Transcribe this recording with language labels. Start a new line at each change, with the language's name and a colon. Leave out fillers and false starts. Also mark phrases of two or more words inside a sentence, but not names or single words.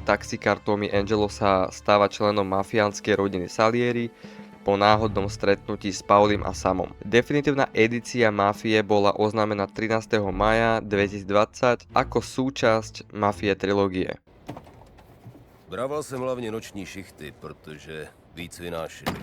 Slovak: Taxikár Tommy Angelo sa stáva členom mafiánskej rodiny Salieri po náhodnom stretnutí s Paulim a Samom. Definitívna edícia Mafie bola oznámená 13. maja 2020 ako súčasť Mafie trilógie.
Czech: Brával jsem hlavně noční šichty, protože víc vynášeli.